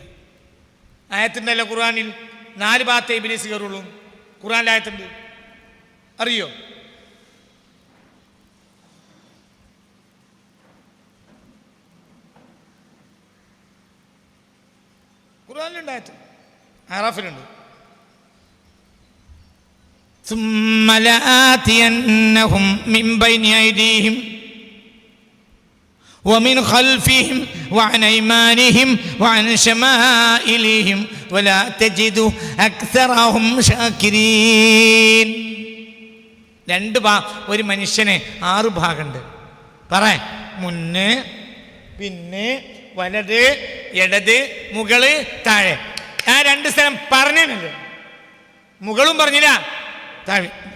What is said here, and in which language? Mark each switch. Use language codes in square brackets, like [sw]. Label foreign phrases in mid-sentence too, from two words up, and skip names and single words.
[ml] ആയത്തുണ്ടല്ലോ ഖുർആനിൽ, 4 ഭാഗത്തെ ഇബ്ലീസ് കയറുള്ളൂ. ഖുർആനിൽ ആയത്തുണ്ട്, അറിയോ? ഖുർആനിലുണ്ടായിട്ട് അറാഫിലുണ്ട്. [ar] ثم لآتينهم من بين أيديهم ومن خلفهم وعن أيمانهم وعن شمائلهم ولا تجد أكثرهم شاكرين. [ml] ഒരു മനുഷ്യന് 6 ഭാഗമുണ്ട്. പറ, മുന്ന്, പിന്നെ, വലത്, ഇടത്, മുകള്, താഴെ. ആ 2 സ്ഥലം പറഞ്ഞില്ലേ? മുകളും പറഞ്ഞില്ല, താഴെ.